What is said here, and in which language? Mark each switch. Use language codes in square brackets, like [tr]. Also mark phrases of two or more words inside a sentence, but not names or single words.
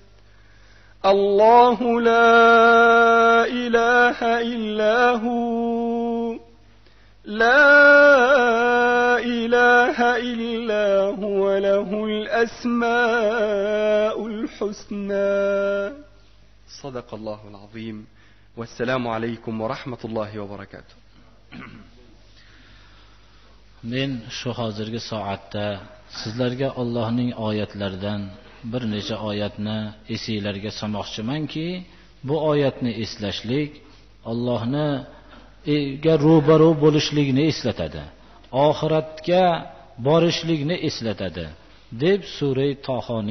[ar] الله لا إله إلا هو لا إله إلا هو له الأسماء الحسنى. صدق الله العظيم. والسلام عليكم ورحمة الله وبركاته. [uz] Men shu hozirgi soatda sizlarga Allohning oyatlaridan bir necha oyatni esinglarga solmoqchimanki, bu oyatni eslashlik Allohga ro'baro bo'lishlikni eslatadi, oxiratga borishlikni eslatadi deb sura Tohoning